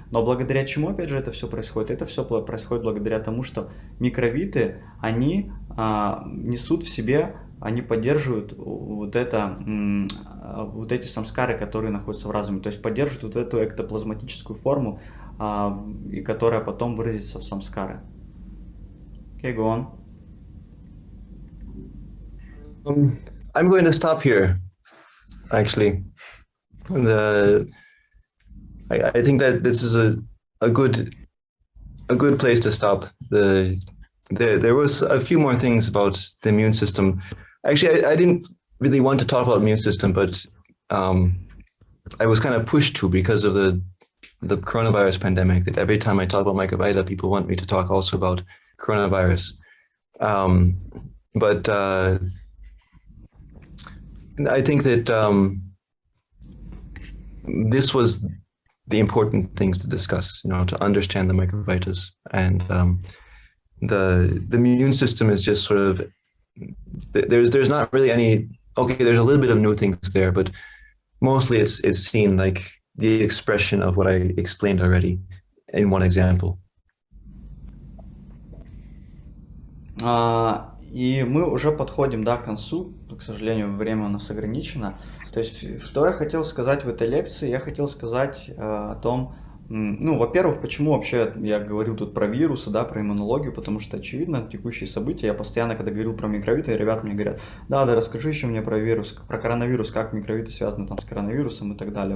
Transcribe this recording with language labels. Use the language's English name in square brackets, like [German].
[Russian] Но благодаря чему, опять же, это все происходит? Это все происходит благодаря тому, что микровиты, они несут в себе, они поддерживают вот эти самскары, которые находятся в разуме, то есть поддерживают вот эту эктоплазматическую форму, и которая потом выразится в самскары. [English] Okay, go on. I'm going to stop here, actually. I think that this is a good place to stop. There was a few more things about the immune system. Actually, I didn't really want to talk about immune system, but I was kind of pushed to because of the coronavirus pandemic. That every time I talk about microvita, people want me to talk also about coronavirus. But I think that this was the important things to discuss, to understand the microvitas. And the immune system is just sort of, there's not really any, okay, there's a little bit of new things there, but mostly it's seen like the expression of what I explained already in one example. [Russian] И мы уже подходим, да, к концу. К сожалению, время у нас ограничено. То есть, что я хотел сказать в этой лекции? Я хотел сказать о том, ну, во-первых, почему вообще я говорил тут про вирусы, да, про иммунологию, потому что, очевидно, текущие события, я постоянно, когда говорил про микровиты, ребята мне говорят, да, расскажи еще мне про вирус, про коронавирус, как микровиты связаны там с коронавирусом и так далее.